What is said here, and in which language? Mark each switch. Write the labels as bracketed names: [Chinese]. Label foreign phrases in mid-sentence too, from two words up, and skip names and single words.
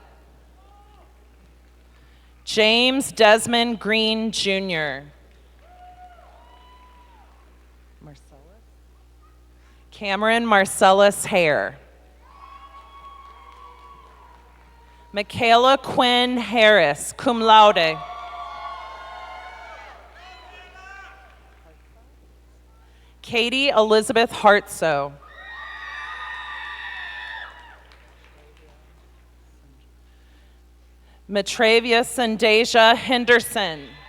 [English] James Desmond Green Jr. Cameron Marcellus Hare. Michaela Quinn Harris, [Latin] cum laude. [English] Katie Elizabeth Hartsoe. Matravia Sandasia Henderson.